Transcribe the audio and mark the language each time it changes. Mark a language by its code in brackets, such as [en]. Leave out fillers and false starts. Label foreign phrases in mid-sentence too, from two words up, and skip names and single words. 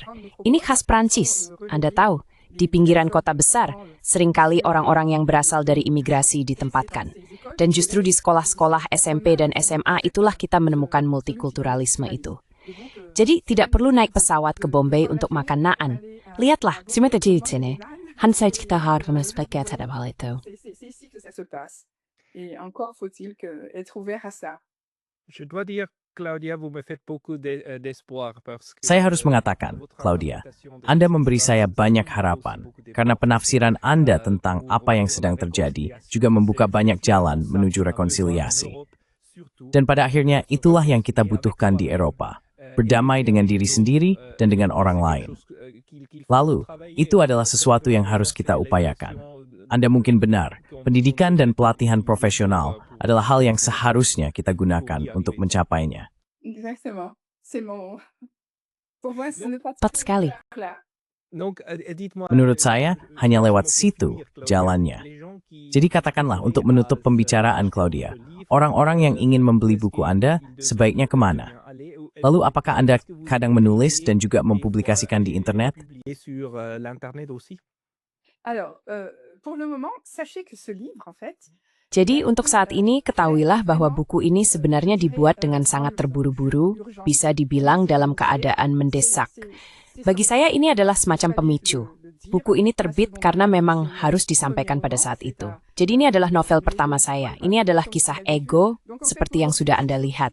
[id] Ini khas Prancis, Anda tahu. Di pinggiran kota besar, seringkali orang-orang yang berasal dari imigrasi ditempatkan. Dan justru di sekolah-sekolah SMP dan SMA itulah kita menemukan multikulturalisme itu. Jadi tidak perlu naik pesawat ke Bombay untuk makan naan. Lihatlah, simeta di sini. Hansai kita harus mespekat terhadap hal itu. [fr] Je dois dire, Claudia, vous me faites beaucoup d'espoir. [id] Saya harus mengatakan, Claudia, Anda memberi saya banyak harapan, karena penafsiran Anda tentang apa yang sedang terjadi juga membuka banyak jalan menuju rekonsiliasi. Dan pada akhirnya itulah yang kita butuhkan di Eropa. berdamai dengan diri sendiri dan dengan orang lain. Lalu, itu adalah sesuatu yang harus kita upayakan. Anda mungkin benar, pendidikan dan pelatihan profesional adalah hal yang seharusnya kita gunakan untuk mencapainya. [fr] Exactement. C'est mon... Pour moi, ce n'est pas [id] Tepat sekali. [fr] clair. [id] Menurut saya, hanya lewat situ jalannya. Jadi katakanlah untuk menutup pembicaraan, Claudia, orang-orang yang ingin membeli buku Anda sebaiknya kemana? Lalu apakah Anda kadang menulis dan juga mempublikasikan di internet? [fr] Alors, pour le moment, sachez que ce livre, en fait, [id] Jadi untuk saat ini ketahuilah bahwa buku ini sebenarnya dibuat dengan sangat terburu-buru, bisa dibilang dalam keadaan mendesak. Bagi saya ini adalah semacam pemicu. Buku ini terbit karena memang harus disampaikan pada saat itu. Jadi ini adalah novel pertama saya. Ini adalah kisah ego, seperti yang sudah Anda lihat.